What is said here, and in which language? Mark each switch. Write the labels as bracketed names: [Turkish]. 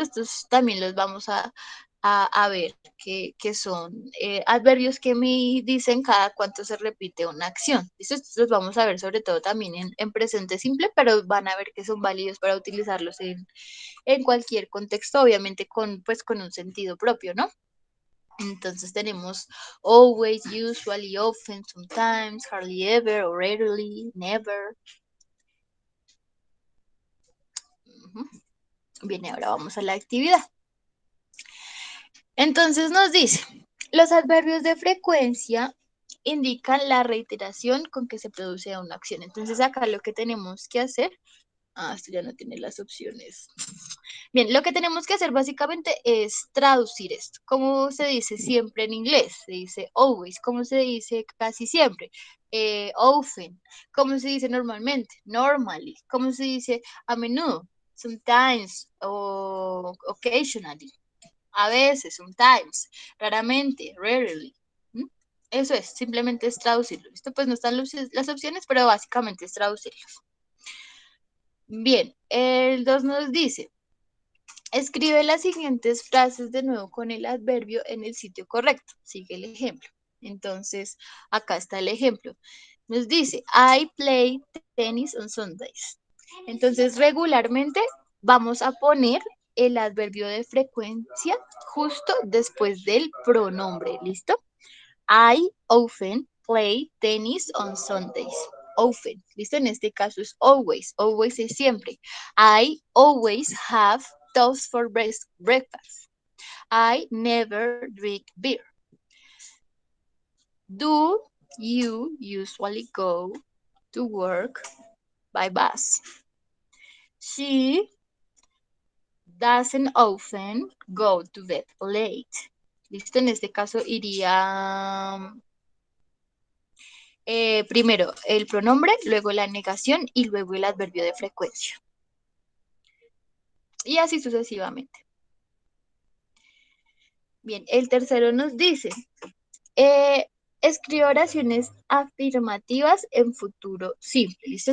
[Spanish] Estos también los vamos a ver, que son adverbios que me dicen cada cuánto se repite una acción. ¿Listo? Estos los vamos a ver sobre todo también en presente simple, pero van a ver que son válidos para utilizarlos en cualquier contexto, obviamente pues, con un sentido propio, ¿no? Entonces tenemos always, usually, often, sometimes, hardly ever, or rarely, never. Bien, ahora vamos a la actividad. Entonces nos dice, los adverbios de frecuencia indican la reiteración con que se produce una acción. Entonces acá lo que tenemos que hacer, esto ya no tiene las opciones. Bien, lo que tenemos que hacer básicamente es traducir esto. ¿Cómo se dice siempre en inglés? Se dice always. ¿Cómo se dice casi siempre? Often. ¿Cómo se dice normalmente? Normally. ¿Cómo se dice a menudo? [English] Sometimes o occasionally. [Spanish] A veces, sometimes, raramente, rarely. ¿Mm? Eso es, simplemente es traducirlo. ¿Listo? Pues no están las opciones, pero básicamente es traducirlos. Bien, el 2 nos dice, escribe las siguientes frases de nuevo con el adverbio en el sitio correcto. Sigue el ejemplo. Entonces, acá está el ejemplo. Nos dice, [English] I play tennis on Sundays. [Spanish] Entonces, regularmente vamos a poner el adverbio de frecuencia justo después del pronombre. ¿Listo? [English] I often play tennis on Sundays. [Spanish] Often. ¿Listo? En este caso es always. Always es siempre. [English] I always have toast for breakfast. I never drink beer. Do you usually go to work by bus? She doesn't often go to bed late. [Spanish] ¿Listo? En este caso iría primero el pronombre, luego la negación y luego el adverbio de frecuencia. Y así sucesivamente. Bien, el tercero nos dice, escribe oraciones afirmativas en futuro simple. ¿Listo?